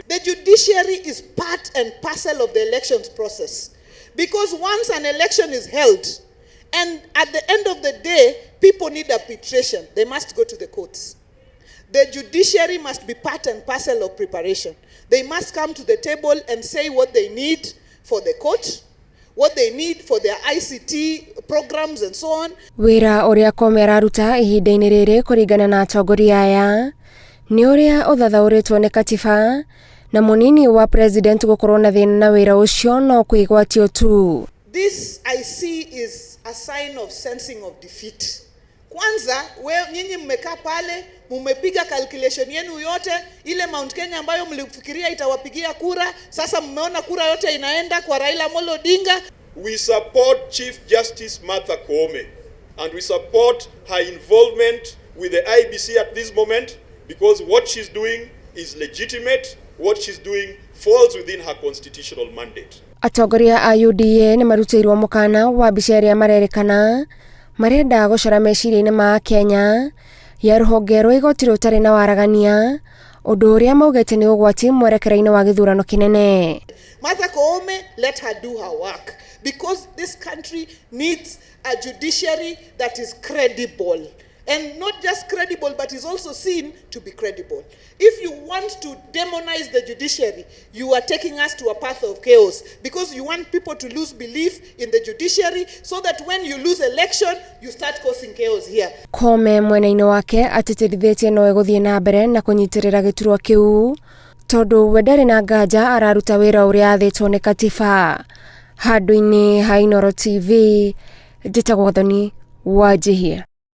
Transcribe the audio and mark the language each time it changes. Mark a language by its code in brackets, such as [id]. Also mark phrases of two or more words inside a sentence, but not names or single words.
[en] The judiciary is part and parcel of the elections process, because once an election is held, and at the end of the day, people need arbitration, they must go to the courts. The judiciary must be part and parcel of preparation. They must come to the table and say what they need for the court, what they need for their ICT programs and so on. [ki] Wĩra ũrĩa Koome araruta ihinda-inĩ rĩrĩ kũringana na atongoria aya nĩ ũrĩa ũthathaũrĩtwo nĩ katiba na mũnini wa president gũkorwo na thĩna na wĩra ũcio no kwĩgwatio tu. [en] This I see is a sign of sensing of defeat. [sw] Kwanza, nyinyi mmekaa pale, mmepiga calculation yenu yote, ile Mount Kenya ambayo mlifikiria itawapigia kura, sasa mmeona kura yote inaenda kwa Raila Amolo Odinga. [en] We support Chief Justice Martha Koome and we support her involvement with the IBC at this moment because what she's doing is legitimate, what she's doing falls within her constitutional mandate. [ki] Atongoria a UDA nĩ marutĩirwo mũkana wa mbica ĩrĩa marerĩkana marenda gũcora meciria-inĩ ma Kenya ya rũhonge rwa igoti rũtarĩ na waragania ũndũ ũrĩa maugĩte nĩ ũgwati mwerekera-inĩ wa gĩthurano kĩnene. [en] Martha Koome, let her do her work because this country needs a judiciary that is credible. And not just credible, but is also seen to be credible. If you want to demonize the judiciary, you are taking us to a path of chaos because you want people to lose belief in the judiciary so that when you lose election, you start causing chaos here. [ki] Koome mwena-inĩ wake atĩtĩrithĩtie no egũthiĩ na mbere na kũnyitĩrĩra gĩturwa kĩu tondũ we ndarĩ na nganja araruta wĩra ũrĩa athĩtwo nĩ katiba. Handũ-inĩ ha Inooro TV, njĩtagwo Thoni Wanjihia.